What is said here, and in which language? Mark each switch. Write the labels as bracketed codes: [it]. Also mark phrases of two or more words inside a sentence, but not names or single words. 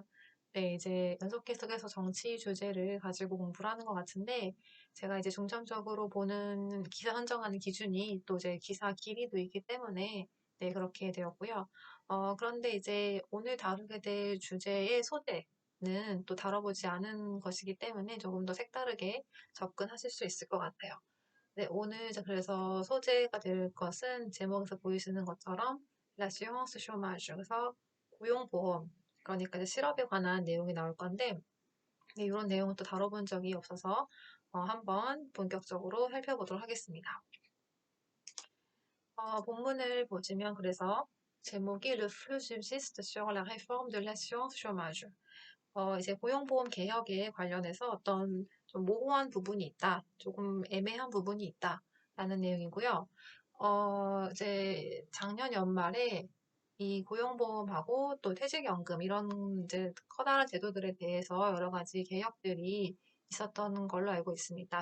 [ko] 네, 이제 연속 계속해서 정치 주제를 가지고 공부를 하는 것 같은데, 제가 이제 중점적으로 보는 기사 선정하는 기준이 또 이제 기사 길이도 있기 때문에, 네, 그렇게 되었고요. 그런데 이제 오늘 다루게 될 주제의 소재는 또 다뤄보지 않은 것이기 때문에 조금 더 색다르게 접근하실 수 있을 것 같아요. 네, 오늘 이제 그래서 소재가 될 것은 제목에서 보이시는 것처럼 [fr] l'assurance chômage, [ko] 그래서 고용보험, 그러니까 이제 실업에 관한 내용이 나올 건데, 네, 이런 내용은 또 다뤄본 적이 없어서 한번 본격적으로 살펴보도록 하겠습니다. 본문을 보시면 그래서 제목이 [fr] Le flou subsiste sur la réforme de l'assurance chômage. [ko] 이제 고용보험 개혁에 관련해서 어떤 좀 모호한 부분이 있다, 조금 애매한 부분이 있다라는 내용이고요. 이제 작년 연말에 이 고용보험하고 또 퇴직연금 이런 이제 커다란 제도들에 대해서 여러 가지 개혁들이 있었던 걸로 알고 있습니다.